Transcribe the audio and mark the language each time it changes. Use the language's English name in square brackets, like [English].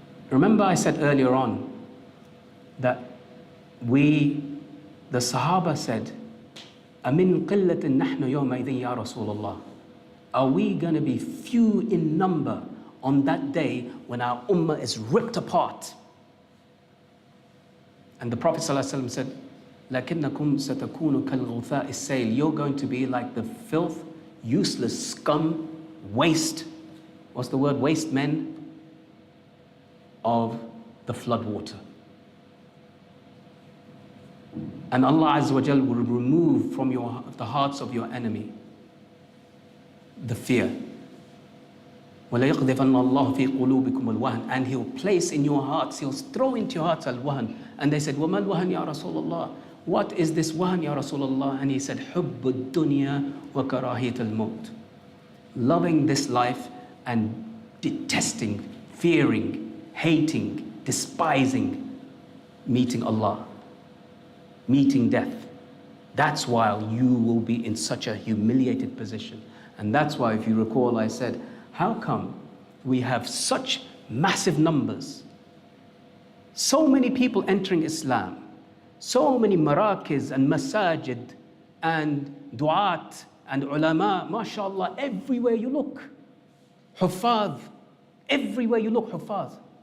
[English] Remember I said earlier on that the Sahaba said, [Arabic] أَمِن قِلَّةٍ نَحْنُ يَوْمَئِذٍ يَا رَسُولَ اللَّهِ. [English] Are we going to be few in number on that day when our ummah is ripped apart? And the Prophet ﷺ said, [Arabic] لَكِنَّكُمْ سَتَكُونُ كَالْغُثَاءِ السَّيْلِ. [English] You're going to be like the filth, useless scum, waste, what's the word, waste men of the flood water. And Allah Azza wa Jal will remove from the hearts of your enemy the fear. [Arabic] وَلَيَقْذِفَنَّ اللَّهُ فِي قُلُوبِكُمُ الْوَهْنَ. [English] And He'll place in your hearts, He'll throw into your hearts al-wahan. And they said, [Arabic] وَمَا الْوَهَنْ يَا رَسُولَ اللَّهِ. [English] What is this wahan, Ya Rasulullah? And he said, [Arabic] حُبُّ الدُّنْيَا وَكَرَاهِيَةَ الْمَوْتِ. [English] Loving this life and detesting, fearing, hating, despising meeting Allah, meeting death. That's why you will be in such a humiliated position. And that's why, if you recall, I said, how come we have such massive numbers, so many people entering Islam, so many marakiz and masajid and du'at and ulama, mashallah, everywhere you look, huffaz, everywhere you look, huffaz.